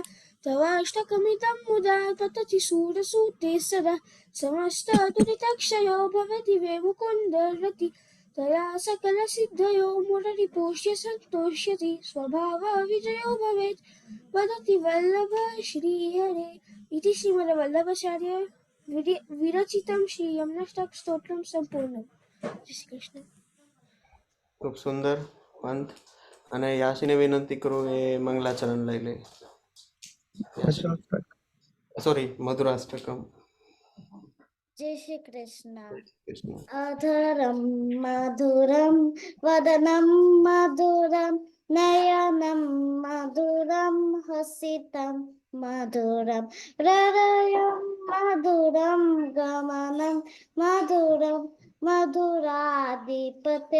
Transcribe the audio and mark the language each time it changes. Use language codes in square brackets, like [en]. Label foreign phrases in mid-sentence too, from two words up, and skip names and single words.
[sa] तव अष्टकमिदं मुदा पतति सूरसूते सदा समस्तदुरितक्षयो भवति वे मुकुन्दरति तया सकलसिद्धयो मुररिपोष्य सन्तोष्यति स्वभावविजयो भवेत् वदति वल्लभ श्रीहरे इति श्रीमद्वल्लभाचार्य विरचितं श्री यमुनाष्टक स्तोत्रम संपूर्णम्। [gu] જય શ્રી કૃષ્ણ। ખૂબ સુંદર પંથ અને યાસીને વિનંતી કરું એ મંગલાચરણ લઈ લે। સોરી મધુરાષ્ટકમ। જય શ્રી કૃષ્ણ। કૃષ્ણ [sa] अधरं मधुरं वदनं मधुरं नयनं मधुरं हसितं मधुरं हृदयं मधुरं गमनं मधुरं मधुराधिपते